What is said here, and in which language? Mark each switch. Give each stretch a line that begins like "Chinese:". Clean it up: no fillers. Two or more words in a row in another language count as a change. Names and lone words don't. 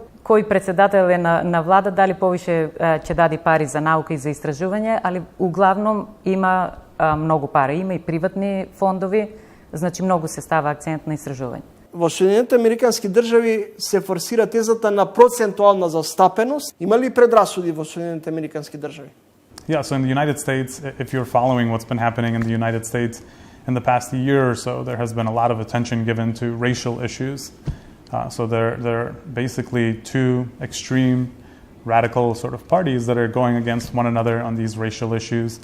Macedonian: Кој председател е на влада, дали повише ќе даде пари за наука и за истражување, али углавном има многу пари. Има и приватни фондови, значи многу се става акцент на истражување. Во Соединените Американски држави се форсира тезата на процентуална застапеност. Има ли предрасуди во Соединените Американски држави?
English: Yeah, so in the United States, if you're following what's been happening in the United States in the past year or so, there has been a lot of attention given to racial issues. So there are basically two extreme radical sort of parties that are going against one another on these racial issues.